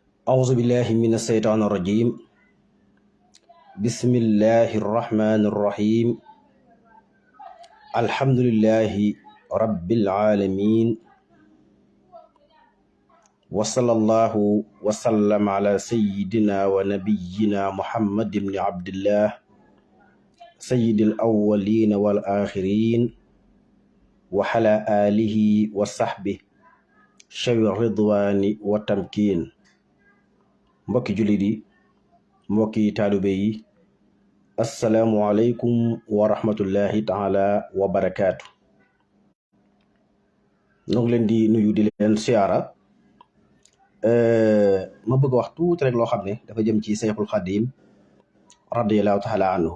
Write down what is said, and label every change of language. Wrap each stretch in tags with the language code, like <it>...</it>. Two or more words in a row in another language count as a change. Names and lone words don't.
<ar>أعوذ بالله من الشيطان الرجيم بسم الله الرحمن الرحيم الحمد لله رب العالمين وصلى الله وسلم على سيدنا ونبينا محمد بن عبد الله سيد الأولين والآخرين وعلى آله وصحبه شوي الرضوان والتمكين.</ar> <wo>mbokki jullit yi mbokki taalibe yi</wo> <ar>السلام عليكم ورحمة الله تعالى وبركاته.</ar> <wo>ñoo ngi leen di nuyu di leen siyaara. ma bëgg wax tuuti rek loo xam ne dafa jëm ci Seyxul Xadim</wo> <ar>رضي الله تعالى عنه.</ar>